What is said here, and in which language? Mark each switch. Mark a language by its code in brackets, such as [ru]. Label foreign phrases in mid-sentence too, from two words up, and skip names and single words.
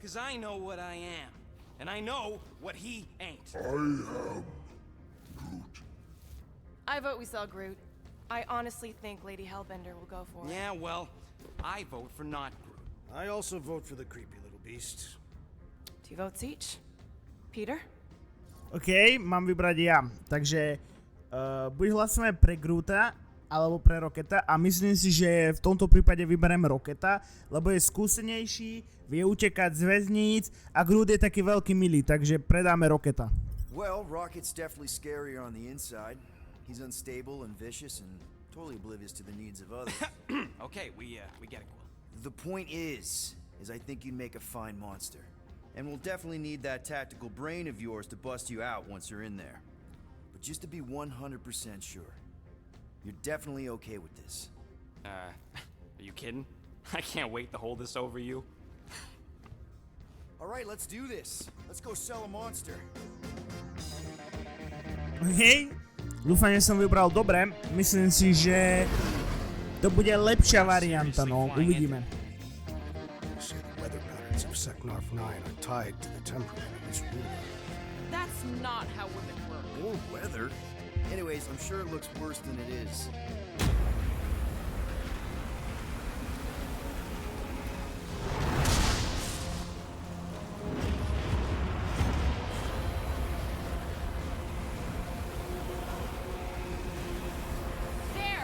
[en] Because I know what I am. And I know what he ain't. I vote we sell Groot. I honestly think Lady Hellbender will go for it. Yeah, well, I vote for not Groot. I also vote for the creepy little beast. 2 votes each. Peter? [sk] OK, mám vybrať ja. Takže buď hlasujeme pre Groota, alebo pre Rocketa a myslím si, že v tomto prípade vyberiem Rocketa, lebo je skúsenejší, vie utekať z väzníc a Groot je taký veľký milý, takže predáme Rocketa. [en] Well, Rocket's definitely scarier on the inside. He's unstable and vicious and totally oblivious to the needs of others. Okay, we get it, Quill. The point is I think you'd make a fine monster. And we'll definitely need that tactical brain of yours to bust you out once you're in there. But just to be 100% sure, you're definitely okay with this. Are you kidding? I can't wait to hold this over you. Alright, let's do this. Let's go sell a monster. [sk] OK, dúfam, že som vybral dobre. Myslím si, že to bude lepšia varianta, no uvidíme. [en] They say the weather patterns of Seknarf 9 are tied to the temperament of its ruler. That's not how women work. Or weather. Anyways, I'm sure it looks worse than it is. There!